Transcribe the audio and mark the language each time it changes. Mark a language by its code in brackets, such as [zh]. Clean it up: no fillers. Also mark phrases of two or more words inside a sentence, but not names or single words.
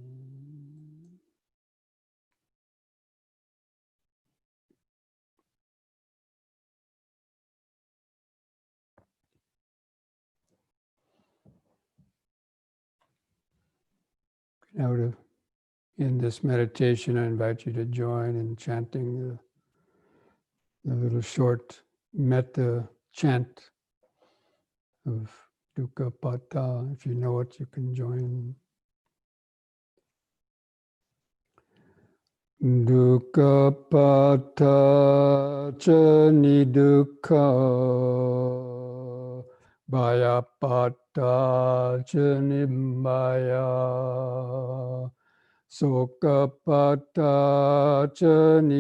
[en] Now to in this meditation, I invite you to join in chanting the little short metta chant of Dukkha Pata. If you know it, you can join. [pi] Dukkha Pata cha nidukkha Bhaya Pata cha nibbaya Soka Pata cha